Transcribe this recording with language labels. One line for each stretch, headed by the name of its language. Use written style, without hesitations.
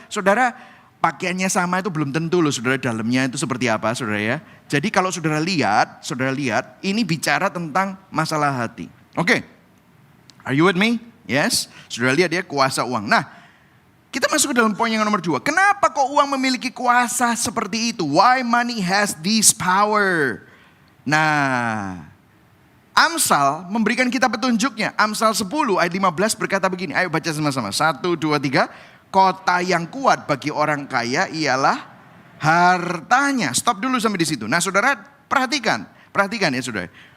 Indonesian: Saudara, pakaiannya sama itu belum tentu loh saudara, dalamnya itu seperti apa saudara ya. Jadi kalau saudara lihat, ini bicara tentang masalah hati. Oke.
English: Are you with me? Yes.
Indonesian: Sudah lihat ya, kuasa uang. Nah, kita masuk ke dalam poin yang nomor 2. Kenapa kok uang memiliki kuasa seperti itu?
English: Why money has this power?
Indonesian: Nah, Amsal memberikan kita petunjuknya. Amsal 10 ayat 15 berkata begini. Ayo baca sama-sama. 1, 2, 3. Kota yang kuat bagi orang kaya ialah hartanya. Stop dulu sampai di situ. Nah saudara, perhatikan ya saudara.